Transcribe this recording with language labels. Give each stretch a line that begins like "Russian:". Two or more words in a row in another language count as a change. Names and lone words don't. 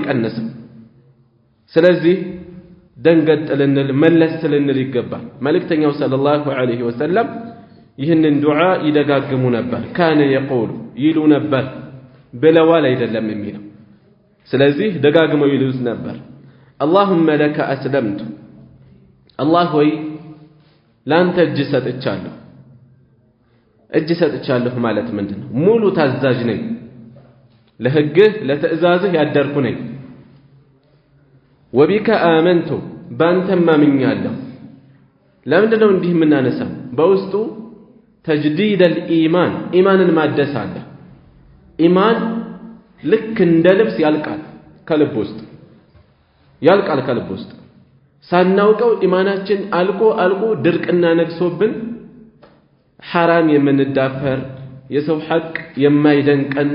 Amharic: የቀነሰው ስለዚህ ደንገጥ ልንል መለስ ልንል ይገባል መልእክተኛው
Arabic: صلى الله عليه
Amharic: ወሰለም ይህንን ዱዓ ይደጋግሙ ነበር
Arabic: كان يقول
Amharic: ይሉ ነበር ብለዋል አይደለም የሚለው ስለዚህ ደጋግመው ይሉት ነበር
Arabic: اللهم لك أسلمت
Amharic: الله ሆይ ላንተ እጅ ሰጥቻለሁ ማለት ምንድነው ሙሉ ታዛዥ ነኝ ለህግህ ለትእዛዝህ ያደርኩ ነኝ
Arabic: وبك آمنت
Amharic: ባንተ ማምኛለሁ ለምንድነው እንዲህ የምናነሳው በውስጡ
Arabic: تجديد الإيمان
Amharic: ኢማንን ማደስ አለ ኢማን ልክ እንደ ልብስ ያልቃል ከልብ ውስጥ ሳናውቀው ኢማናችን አልቆ ድርቅና ነግሶብን ሐራም የምንዳፈር የሰው ሐቅ የማይደንቀን